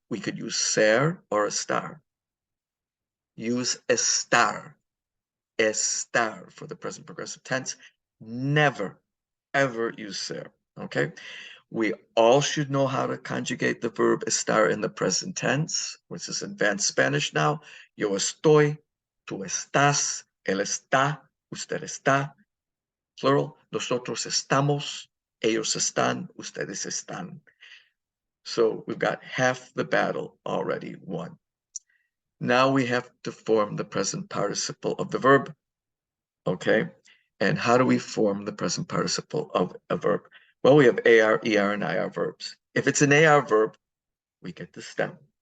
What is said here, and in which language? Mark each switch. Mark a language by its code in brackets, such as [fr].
[en] We could use ser or estar. Use estar for the present progressive tense. Never, ever use ser, okay? We all should know how to conjugate the verb estar in the present tense, which is advanced Spanish now. [es] Yo estoy, tú estás, él está, usted está. Plural, nosotros estamos, ellos están, ustedes están. [en] So we've got half the battle already won. Now we have to form the present participle of the verb, okay? And how do we form the present participle of a verb? Well, we have AR, ER, and IR verbs. If it's an AR verb, we get the stem.